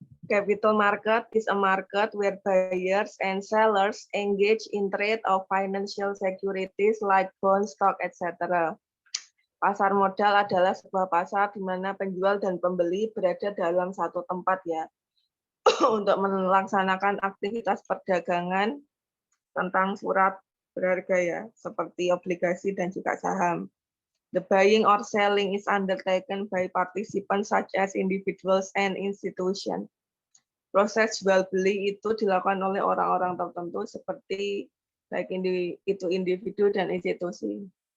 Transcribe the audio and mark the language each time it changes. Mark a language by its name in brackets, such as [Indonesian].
[English] Capital market is a market where buyers and sellers engage in trade of financial securities like bonds, stock, etc. [Indonesian] Pasar modal adalah sebuah pasar di mana penjual dan pembeli berada dalam satu tempat ya untuk melaksanakan aktivitas perdagangan tentang surat berharga ya, seperti obligasi dan juga saham. [English] The buying or selling is undertaken by participants such as individuals and institutions. [Indonesian] Proses jual beli itu dilakukan oleh orang-orang tertentu seperti baik itu individu dan institusi.